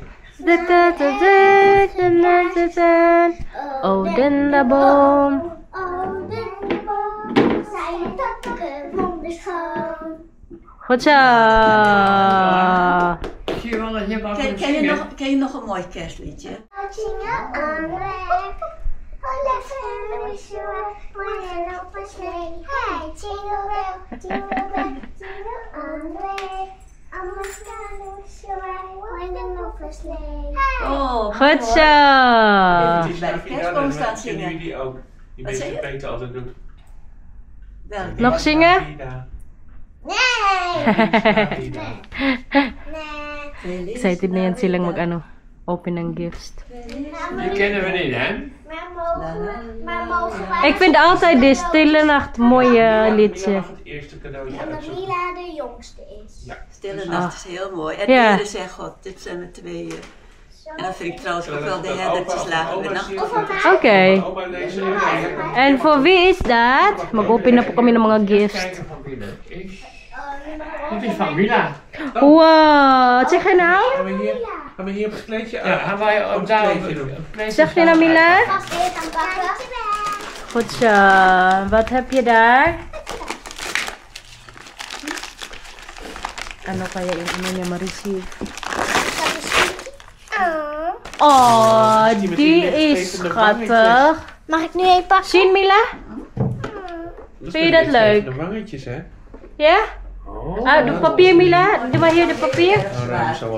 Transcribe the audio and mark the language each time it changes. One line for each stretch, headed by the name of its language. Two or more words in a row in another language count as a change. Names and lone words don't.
Dutch: Oh, dendaboom. Oh, dendaboom, zijn je takken wonderschoon. Goed zo. Zie je wel dat je wat kunt Ken zingen? je nog een mooi kerstliedje? Wat zingen aan weg?
English: let's go, wish you one open sleigh. Hey, jingle bell, jingle bell, jingle all the way. Almost done, wish you one open sleigh. Oh,
Dutch: Goed zo! Eventjes bij de kerstboom staan Kennen zingen. jullie die ook? Die Wat zei beetje je? Peter altijd doet. Welke? Nog zingen? Nee! Nee.
Filipino: Excited na yan silang mag-ano, open ng gifts.
Dutch: Die kennen we niet, hè? Maar mogen wij... Ik vind altijd de Stille Nacht mooie liedje. Mila mag het eerste cadeautje En dat uitzoeken. Mila de jongste is. Ja. Stille Nacht is heel mooi. En Ja. Ere zegt God, dit zijn we tweeën. En dan vind ik trouwens ook wel de herdertjes lagen met nacht. Oké. Oma lezen. En voor wie is dat?
Filipino: Mag-open na po kami ng mga gifts.
Dutch: Kijken van wie dat is. Dit is van Mila. Wow, wat zeg je nou? Gaan we hier op het kleedje Ja, aan? gaan wij Op ook het daar kleedje doen. Zeg je nou, Mila? Vast even aan pakken. Goed zo. Wat heb je daar?
Filipino: Ano kaya yung ano niya ma-receive?
Dutch: Oh, die is schattig. Mag ik nu even pakken? Zien, Mila? Vind je dat leuk? De wangetjes, hè? Ja? Oh. Ah, de papier, Mila? Doe maar hier de papier. ruim zo wel.